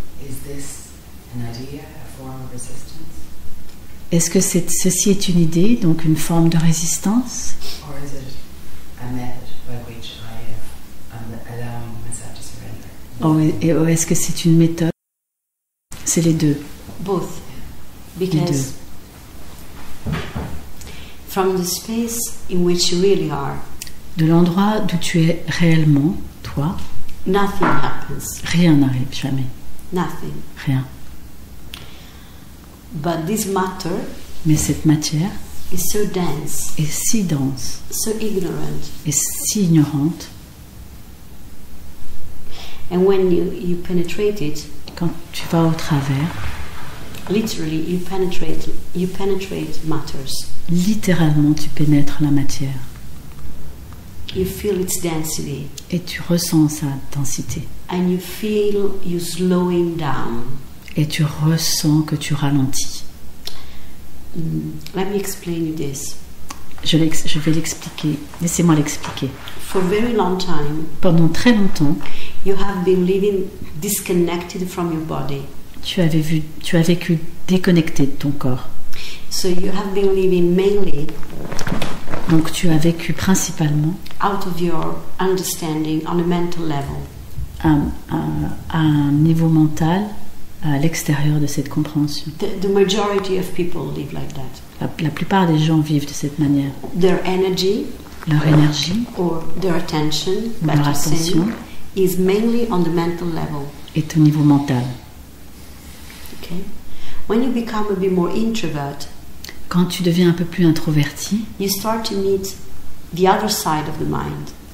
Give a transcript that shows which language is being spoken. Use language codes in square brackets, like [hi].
[en] is this an idea, a form of resistance, [fr] est-ce que ceci est une idée, donc une forme de résistance, [en] or is it a method by which I'm allowing myself to surrender? [fr] Ou est-ce que c'est une méthode? C'est les deux. [en] Both. Because from the space in which you really are, [fr] De l'endroit d'où tu es réellement, toi, [en] nothing happens. [fr] rien n'arrive, jamais. [en] Nothing. [fr] Rien. [en] But this matter [fr] Mais cette matière [en] is so dense, [fr] est si dense [en] so ignorant. [fr] et si ignorante, [en] And when you penetrate it, [fr] quand tu vas au travers, [en] literally you penetrate matters. [fr] littéralement tu pénètres la matière [en] You feel its density [fr] et tu ressens sa densité [en] and you feel you slowing down. [fr] et tu ressens que tu ralentis. [en] Let me explain you this. [fr] Je vais l'expliquer. Laissez-moi l'expliquer. [en] For a very long time, [fr] Pendant très longtemps, [en] you have been living disconnected from your body. [fr] tu as vécu déconnecté de ton corps. [en] So you have been living mainly [fr] Donc tu as vécu principalement [en] out of your understanding on a mental level. [fr] à un niveau mental, à l'extérieur de cette compréhension. [en] The majority of people live like that. [fr] La plupart des gens vivent de cette manière. [en] Their energy [fr] Leur énergie [en] or their attention, [fr] ou leur [en] better [fr] attention [en] saying, is mainly on the mental level. [fr] est au niveau mental. [en] Okay? When you become a bit more introvert, [fr] Quand tu deviens un peu plus introverti, [en] you start to meet the other side of the mind.